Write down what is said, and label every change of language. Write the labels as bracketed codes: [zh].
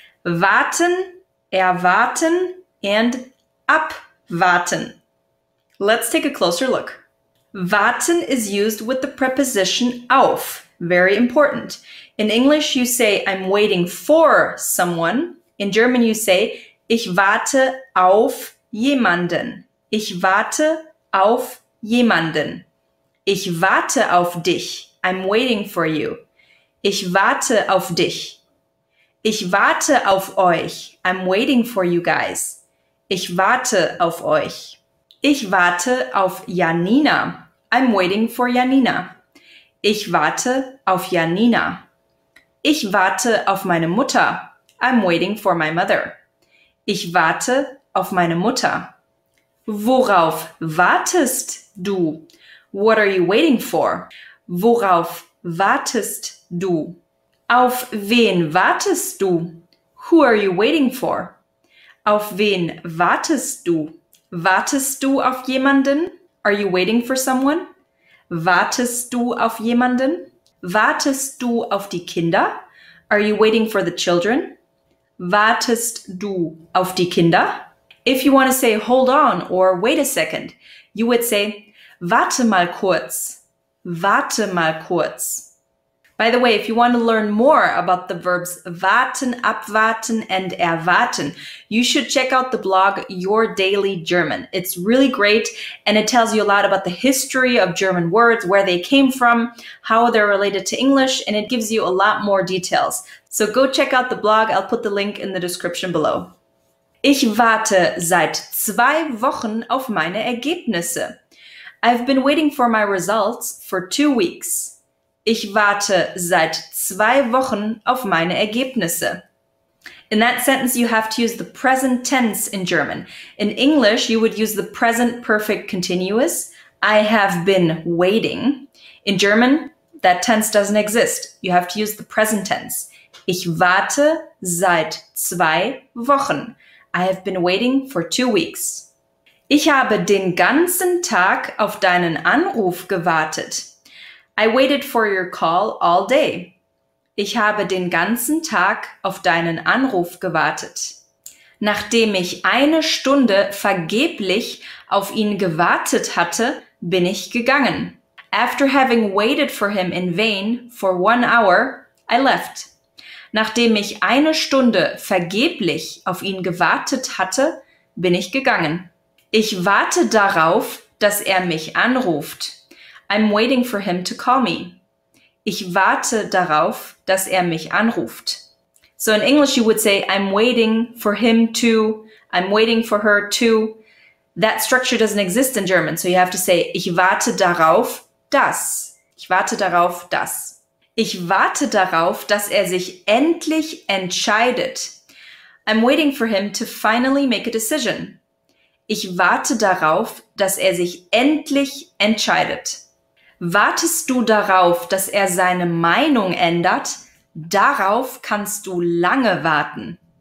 [de] Warten, erwarten, and abwarten. [en] Let's take a closer look. Warten is used with the preposition auf. Very important. In English you say I'm waiting for someone. In German you say [de] ich warte auf jemanden. Ich warte auf jemanden. Ich warte auf dich. [en] I'm waiting for you. [de] Ich warte auf dich. Ich warte auf euch. [en] I'm waiting for you guys. [de] Ich warte auf euch. Ich warte auf Janina. [en] I'm waiting for Janina. [de] Ich warte auf Janina. Ich warte auf meine Mutter. [en] I'm waiting for my mother. [de] Ich warte auf meine Mutter. Worauf wartest du? [en] What are you waiting for? [de] Worauf wartest du? Auf wen wartest du? [en] Who are you waiting for? [de] Auf wen wartest du? Wartest du auf jemanden? [en] Are you waiting for someone? [de] Wartest du auf jemanden? Wartest du auf die Kinder? [en] Are you waiting for the children? [de] Wartest du auf die Kinder? [en] If you want to say hold on or wait a second, you would say [de] warte mal kurz. Warte mal kurz. [en] By the way, if you want to learn more about the verbs warten, abwarten, and erwarten, you should check out the blog Your Daily German. It's really great and it tells you a lot about the history of German words, where they came from, how they're related to English, and it gives you a lot more details. So go check out the blog. I'll put the link in the description below. [de] Ich warte seit 2 Wochen auf meine Ergebnisse. [en] I've been waiting for my results for 2 weeks. [de] Ich warte seit 2 Wochen auf meine Ergebnisse. [en] In that sentence, you have to use the present tense in German. In English, you would use the present perfect continuous. I have been waiting. In German, that tense doesn't exist. You have to use the present tense. [de] Ich warte seit 2 Wochen. [en] I have been waiting for 2 weeks. [de] Ich habe den ganzen Tag auf deinen Anruf gewartet. [en] I waited for your call all day. [de] Ich habe den ganzen Tag auf deinen Anruf gewartet. Nachdem ich 1 Stunde vergeblich auf ihn gewartet hatte, bin ich gegangen. [en] After having waited for him in vain for 1 hour, I left. [de] Nachdem ich 1 Stunde vergeblich auf ihn gewartet hatte, bin ich gegangen. Ich warte darauf, dass er mich anruft. [en] I'm waiting for him to call me. [de] Ich warte darauf, dass er mich anruft. [en] So in English you would say, I'm waiting for him to, I'm waiting for her to. That structure doesn't exist in German, so you have to say, [de] ich warte darauf, dass. Ich warte darauf, dass. Ich warte darauf, dass er sich endlich entscheidet. [en] I'm waiting for him to finally make a decision. [de] Ich warte darauf, dass er sich endlich entscheidet. Wartest du darauf, dass er seine Meinung ändert? Darauf kannst du lange warten.